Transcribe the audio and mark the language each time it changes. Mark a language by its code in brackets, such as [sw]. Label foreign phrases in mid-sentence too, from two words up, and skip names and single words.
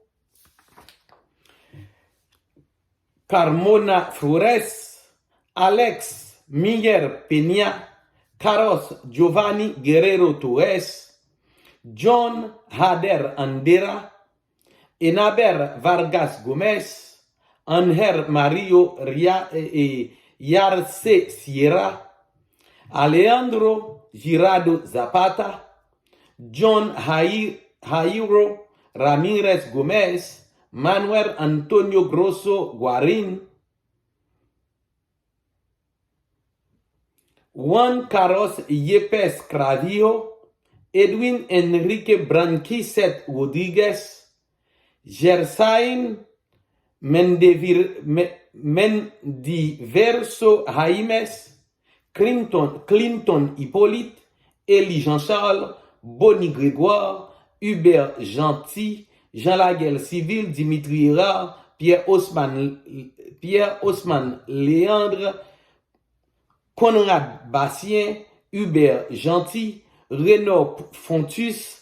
[es] Carmona Flores, Alex Miguel Peña, Carlos Giovanni Guerrero Torres, John Hader Andera, Enaber Vargas Gómez, Ángel Mario Yarce Sierra, Alejandro Girado Zapata, John Jairo Ramirez Gomez, Manuel Antonio Grosso Guarin, Juan Carlos Yepes Cravio, Edwin Enrique Branquiset Rodriguez, Gersain Mendiverso Jaimes, Clinton Hippolyte, Élie Jean-Charles, Bonnie Grégoire, Hubert Gentil, Jean Laguerre Civil, Dimitri Hérard, Pierre Osman Léandre, Conrad Bastien, Hubert Gentil, Renaud Fontus,